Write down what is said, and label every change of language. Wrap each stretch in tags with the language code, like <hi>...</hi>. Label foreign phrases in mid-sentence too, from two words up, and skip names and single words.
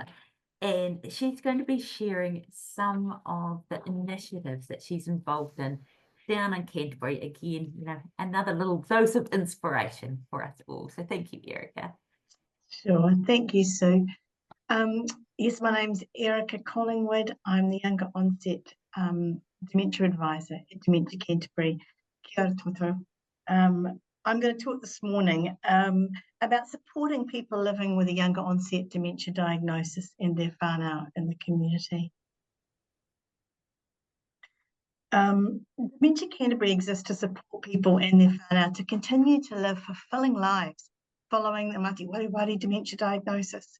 <en>And she's going to be sharing some of the initiatives that she's involved in down in Canterbury. Again, another little dose of inspiration for us all. So thank you, Erica. Sure, thank you, Sue. Yes, my name's Erica Collingwood. I'm the younger onset dementia advisor at Dementia Canterbury.</en> <mi>Kia ora toto.</mi> <en>I'm going to talk this morning about supporting people living with a younger onset dementia diagnosis and their whānau in the community. Dementia Canterbury exists to support people and their whānau to continue to live fulfilling lives following the</en> <mi>Mati Wareware</mi> <en>dementia diagnosis.</en>